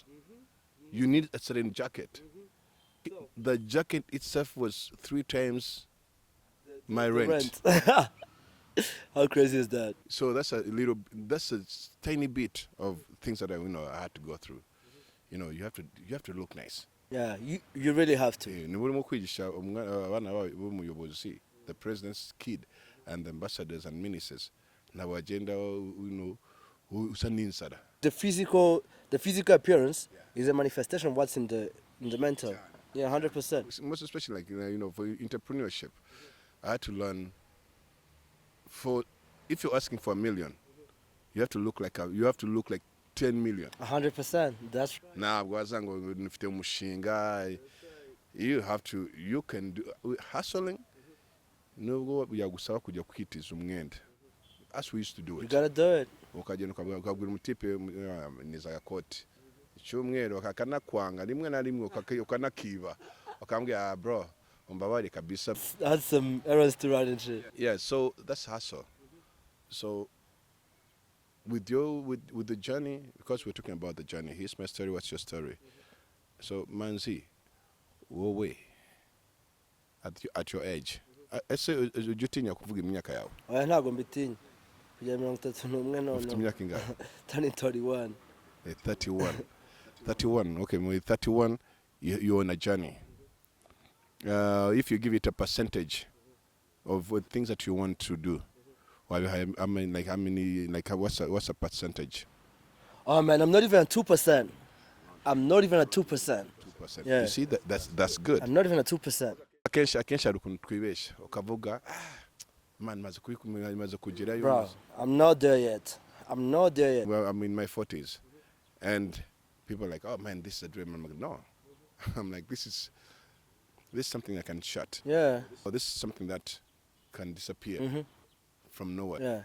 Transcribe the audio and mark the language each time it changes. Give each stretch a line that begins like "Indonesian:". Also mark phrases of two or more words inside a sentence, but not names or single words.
English: You need a certain jacket. The jacket itself was 3 times my rent. How crazy is that? So that's a tiny bit of things that I had to go through. You have to look nice. Yeah, you really have to.
Kinyarwanda: Ni burimo kwigisha abana b'umuyobozi,
English: the president's kid, and the ambassadors and ministers.
Kinyarwanda: Nabo agenda, usa n'insara.
English: The physical appearance is a manifestation of what's in the mental. Yeah, 100%. Most especially like for entrepreneurship, I had to learn. If you're asking for $1 million, you have to look like 10 million. 100%. That's Now, you can do hustling. As we used to do it. You gotta do it.
Kinyarwanda: Ukagenda ukabwira umutipe niza gakoti icyumweru akanakwanga rimwe na rimwe ukanakiba ukambwira bro umbabare kabisa.
English: That's some errors to run and shit. Yeah, so that's hustle. So with the journey, because we're talking about the journey, here's my story, what's your story? So Manzi, wowe at your age,
Kinyarwanda: ese ujutinya kuvuga imyaka yawe? Oya ntago mbitinya. Kujya 31 no. Ufite imyaka ingahe?
English: Turning 31. 31. 31. Okay, with 31, you're on a journey. If you give it a percentage of what things that you want to do, what's a percentage? Oh man, I'm not even at 2%. I'm not even at 2%. 2%. Yeah. You see, that's good. I'm not even at 2%.
Kinyarwanda: Akenshi hari ukuntu twibesha ukavuga man maze kugerayo.
English: Bro, I'm not there yet. I'm not there yet. Well, I'm in my 40s, and people are like, oh man, this is a dream. I'm like, no. I'm like, this is something I can shut. Yeah. Or this is something that can disappear from nowhere. Yeah.